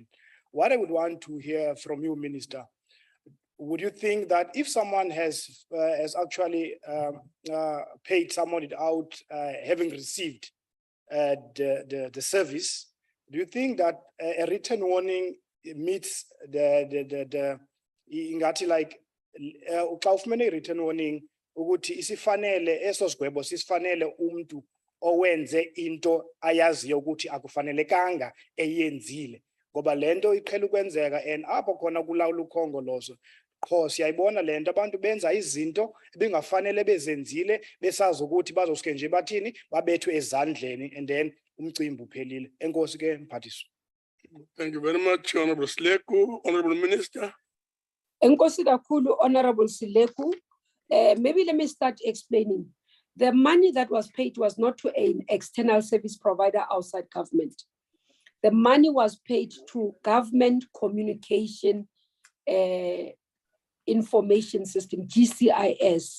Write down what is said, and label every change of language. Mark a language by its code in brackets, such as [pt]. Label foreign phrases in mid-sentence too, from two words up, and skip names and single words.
[en] What I would want to hear from you, Minister, would you think that if someone has actually paid someone without having received the service, do you think that a written warning meets the like written warning [xh] ukuthi isifanele eso sigwebo sisifanele umuntu owenze into ayaziyo ukuthi akufanelekanga eyenzile, ngoba lento iqhela ukwenzeka and apho khona kulawula ukhongolozo qho siyayibona lento abantu benza izinto ebingafanele bezenzile besazi ukuthi bazosuke nje bathini babethwe ezandleni [en] and then [xh] umcimbi uphelile. Enkosi ke mphathiswa. [en] Thank you very much, Honorable Seleku. Honorable Minister. [xh] Enkosi kakhulu, Honorable Seleku. [en] Maybe let me start explaining. The money that was paid was not to an external service provider outside government. The money was paid to government communication information system, GCIS.